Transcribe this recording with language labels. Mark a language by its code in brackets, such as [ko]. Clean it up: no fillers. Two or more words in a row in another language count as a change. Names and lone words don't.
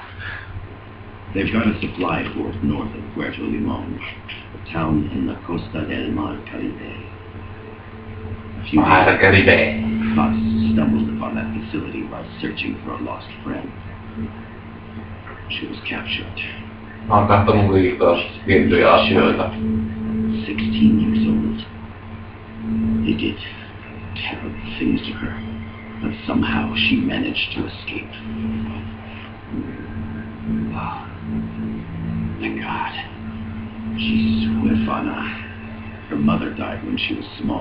[en] They've got a supply port north of Puerto Limon, a town in the Costa del Mar Caribe. A few days Caribe. Paz stumbled upon that facility while searching for a lost friend. She was captured. [fi] Mä oon katsonut liikaa tiettyjä asioita. [en] 16 years old. They did terrible things to her, but somehow she managed to escape. Oh, thank God. She's huérfana. Her mother died when she was small.